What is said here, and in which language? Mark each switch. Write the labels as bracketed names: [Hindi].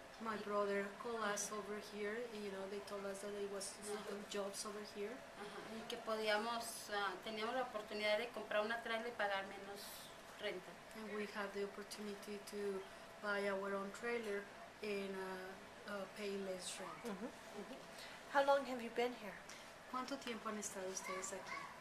[English] My brother called us over here, they told us that there was jobs over here. [Spanish] Y que teníamos la oportunidad de comprar una trailer y pagar menos renta. [English] And we had the opportunity to buy our own trailer and pay less rent. How long have you been here? [Spanish] ¿Cuánto tiempo han estado ustedes aquí?